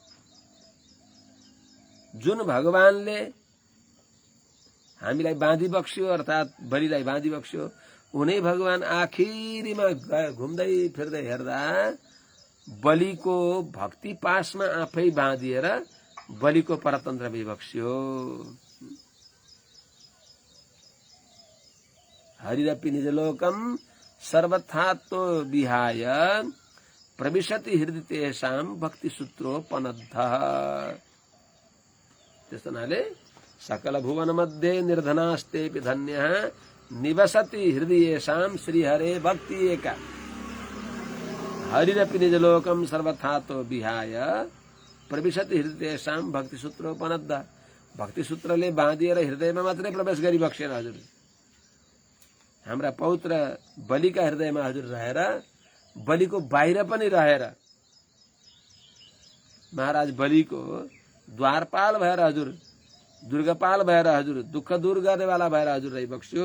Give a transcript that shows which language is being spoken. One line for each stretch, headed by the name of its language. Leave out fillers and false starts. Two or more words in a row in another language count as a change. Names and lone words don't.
Nepali: त्यसो हुनाले जुन भगवानले हामीलाई बाँधी बक्स्यो अर्थात् बलिलाई बाँधी बक्स्यो, उनै भगवान आखिरीमा घुम्दै फिर्दै हेर्दा बलिको भक्ति पासमा आफै बाँधिएर बलिको परतन्त्र विबक्स्यो।
Sanskrit: हरिरपि निजलोकम सर्वथात्तो विहाय प्रविशति हृदय तेषां भक्ति सूत्रोपनद्धः।
Nepali: त्यस्तो हुनाले
Sanskrit: सकल भुवन मध्ये निर्धनास्तेपि धन्यः निवसति हृदयेषां श्रीहरे भक्ति एका। हरिरपि निजलोकम सर्वथातो विहाय प्रविशति हृदयेषां भक्ति सूत्रोपनद्धः।
Nepali: भक्ति सूत्रले बाँधिएर हृदयमा मात्रै प्रवेश गरी बक्सेन हजुर, हाम्रा पौत्र बलिका हृदयमा हजुर रहेर, बलिको बाहिर पनि रहेर, महाराज बलिको द्वारपाल भएर हजुर, दुर्गपाल भएर हजुर, दुःख दूर गर्नेवाला भएर हजुर रहिबक्स्यो।